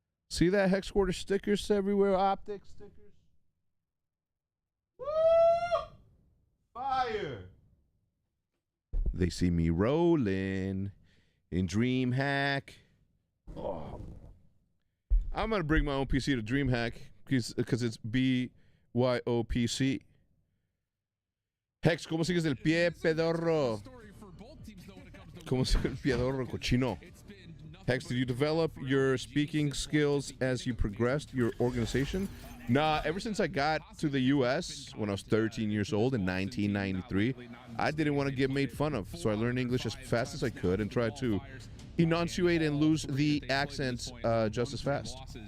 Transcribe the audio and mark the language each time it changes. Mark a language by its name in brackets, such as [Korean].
[English] See that Hex Quarter stickers everywhere? OpTic stickers. Woo! Fire! They see me rolling in DreamHack. Oh. I'm going to bring my own PC to DreamHack because it's BYOPC. [Spanish] Hex, ¿cómo sigues el pie, pedorro? ¿Cómo sigues el pedorro, cochino? [English] Hex, did you develop your speaking skills as you progressed your organization? Nah, ever since I got to the U.S. when I was 13 years old in 1993, I didn't want to get made fun of, so I learned English as fast as I could and tried to enunciate and lose the accents just as fast.